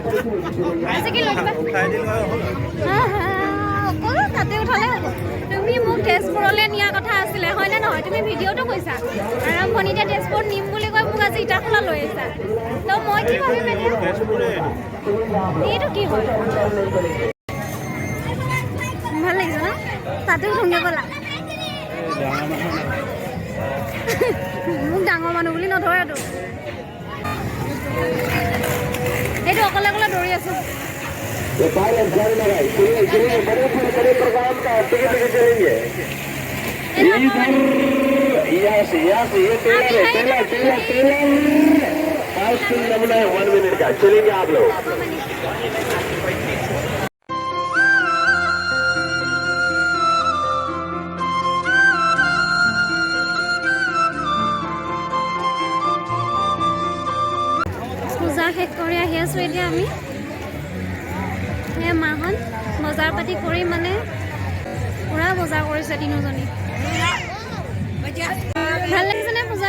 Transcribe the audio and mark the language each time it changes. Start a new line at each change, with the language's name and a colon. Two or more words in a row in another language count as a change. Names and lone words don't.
Assamese: অকল তাতে উঠালে হ'ব তুমি মোক তেজপুৰলৈ নিয়া কথা আছিলে হয়নে নহয় তুমি ভিডিঅ'টো কৈছা আৰম্ভণিতে তেজপুৰ নিম বুলি কৈ মোক আজি ইটাখোলা লৈ আহিছা ত মই কি ভাবিম এইটো কি হয় ভাল লাগিছে ন তাতে উঠোঁগে ব'লা মোক ডাঙৰ মানুহ বুলি নধৰেতো এইটো অকলে অকলে দৌৰি আছো
Hindi: चलेंगे आप लोग
Assamese: পূজা শেষ কৰি আহি আছোঁ এতিয়া আমি সেই মাহঁত বজাৰ পাতি কৰি মানে পুৰা বজাৰ কৰিছে তিনিজনী ভাল লাগিছেনে পূজা